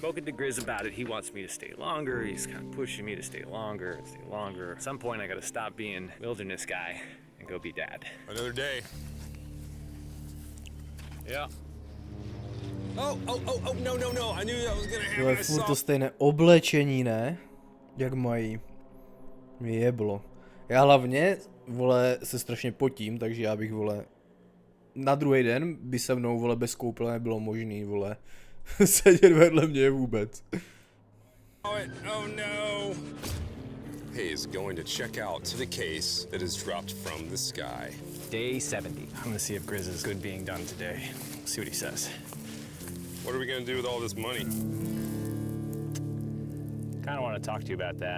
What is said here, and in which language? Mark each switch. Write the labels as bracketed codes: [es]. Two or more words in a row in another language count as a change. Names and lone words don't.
[en] Spoken to Grizz about it. He wants me to stay longer. He's kind of pushing me to stay longer and stay longer. At some point, I gotta stop being wilderness guy and go be dad. Another day. Yeah. Oh, no. I knew that was gonna [cs] To je [en] happen. [cs] furt to stejné oblečení, ne? Jak mají. Mě jeblo. Já hlavně, vole, se strašně potím, takže já bych, vole, na druhý den by se mnou, vole, bez koupele nebylo možný, vole, sedět vedle mě vůbec. [en] Oh no! Hayes going to check out to the case that is dropped from the sky. Day 70. I'm gonna see if Grizz is good being done today. See what he says. What are we gonna do with all this money? Kind of want to talk to you about that.